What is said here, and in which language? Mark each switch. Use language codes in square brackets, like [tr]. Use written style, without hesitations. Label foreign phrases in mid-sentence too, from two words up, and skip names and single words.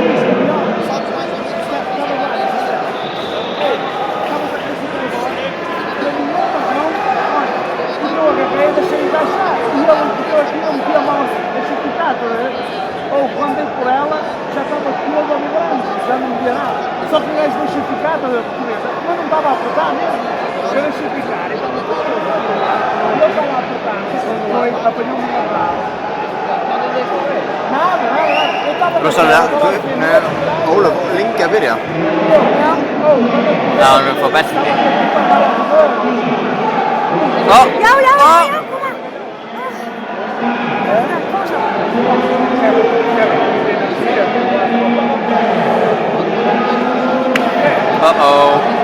[pt] Deixei encaixar e eu aqui não meti a mão, deixei ficar, ou quando dei por ela já estava toda vibrando, já não via nada. Só que o gajo deixei ficar, mas não estava a apertar mesmo, eu deixei ficar, então eu estava a apertar, foi, apanhou-me na brava. Nada, eu estava a [is] Ólaf, lengi að byrja. Já, hann er að fá belti. Já, koma! Uh-oh.